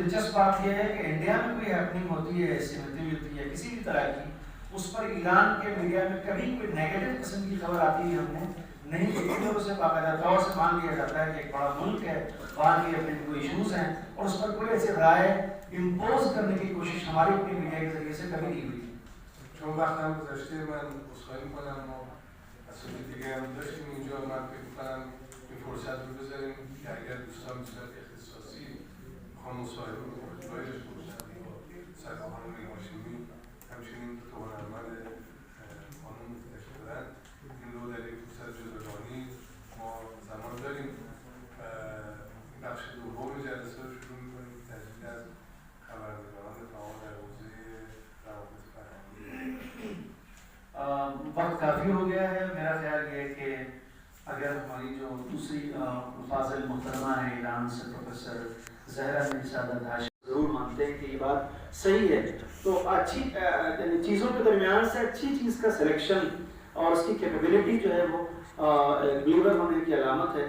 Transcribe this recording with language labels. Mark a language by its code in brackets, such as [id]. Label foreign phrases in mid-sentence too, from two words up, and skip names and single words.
[ur] بات یہ ہے کہ انڈیا میں کوئی ہیپننگ ہوتی ہے ایسی گتیودھی یا کسی بھی طرح کی، اس پر ایران کے میڈیا میں کبھی کوئی نیگیٹو قسم کی خبر آتی ہے ہم نے نہیں دیکھی، تو اسے باقاعدہ طور سے مان لیا جاتا ہے کہ ایک بڑا ملک ہے، وہاں کے اپنے کوئی ایشوز ہیں، اور اس پر کوئی ایسی رائے امپوز کرنے کی کوشش ہماری اپنی میڈیا کے ذریعے سے کبھی نہیں ہوئی. [fa] چون وقتم گذشته من عذرخواهی می‌کنم و مسئله دیگه هم داشتیم اینجا، من فکر می‌کنم این فرصت رو بذاریم که اگر دوستان به صورت اختصاصی می‌خوان مصاحبه با اردوهای فرصتی با سرخانم هاشمی همچنین دو تا هنرمند خانم تشریف دارن، این رو در یک فرصت جداگانه ما زمان داریم. این بخش دوم جلسه رو شروع می‌کنیم که تجدید از خبرنگاران فعال در حوزه روابط [ur] وقت کافی ہو گیا ہے. میرا خیال یہ ہے کہ اگر ہماری جو دوسری فاضل محترمہ ہے ایران سے پروفیسر زہرا نسادات ضرور مانتے ہیں کہ یہ بات صحیح ہے، تو اچھی چیزوں کے درمیان سے اچھی چیز کا سلیکشن اور اس کی کیپیبلٹی جو ہے وہ بلیور ہونے کی علامت ہے.